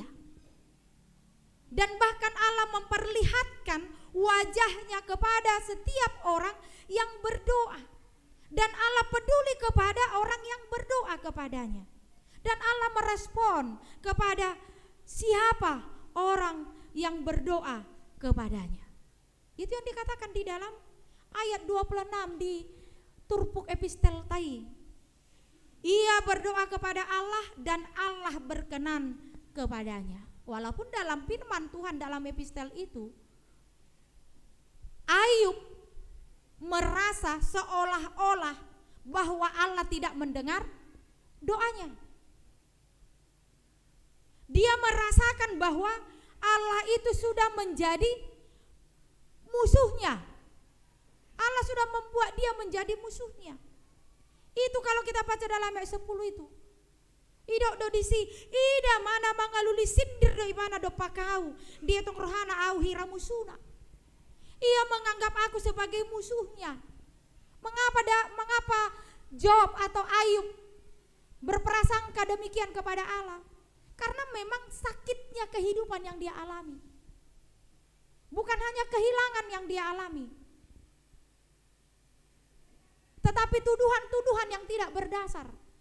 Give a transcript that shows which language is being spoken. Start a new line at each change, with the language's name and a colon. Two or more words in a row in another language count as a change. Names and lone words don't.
Indonesian: Dan bahkan Allah memperlihatkan wajahnya kepada setiap orang yang berdoa. Dan Allah peduli kepada orang yang berdoa kepadanya. Dan Allah merespon kepada siapa orang yang berdoa kepadanya. Itu yang dikatakan di dalam ayat 26 di
Batak Toba: turpuk epistel tai.
Indonesian: Ia berdoa kepada Allah dan Allah berkenan kepadanya. Walaupun dalam firman Tuhan dalam epistel itu, Ayub merasa seolah-olah bahwa Allah tidak mendengar doanya. Dia merasakan bahwa Allah itu sudah menjadi musuhnya. Allah sudah membuat dia menjadi musuhnya. Itu kalau kita baca dalam ayat 10 itu.
Batak Toba: Idok do disi, ida mana mangaluli sindir do imana do pakau. Dia tong rohana au hira musuhna.
Indonesian: Ia menganggap aku sebagai musuhnya. Mengapa Job atau Ayub berprasangka demikian kepada Allah? Karena memang sakitnya kehidupan yang dia alami. Bukan hanya kehilangan yang dia alami, tetapi tuduhan-tuduhan yang tidak berdasar.